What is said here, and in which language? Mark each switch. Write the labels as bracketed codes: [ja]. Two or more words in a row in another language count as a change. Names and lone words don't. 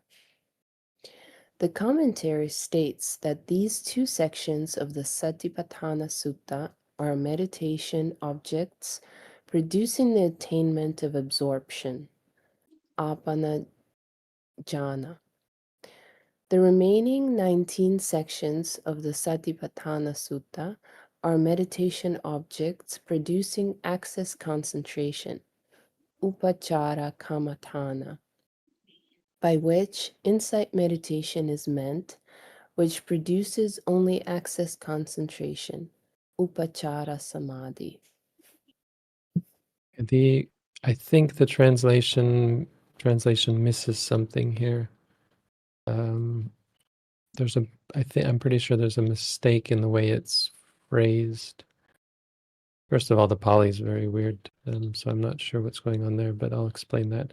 [en] The commentary states that these two sections of the Satipatthana Sutta are meditation objects producing the attainment of absorption, [pi] apana jhana. [en] The remaining 19 sections of the Satipatthana Sutta are meditation objects producing access concentration, [pi] upachara kammatthana, [en] by which insight meditation is meant, which produces only access concentration, [pi] upachara samadhi. [en] I think the translation misses something here. I'm pretty sure there's a mistake in the way it's phrased. First of all, the Pali is very weird, so I'm not sure what's going on there, but I'll explain that.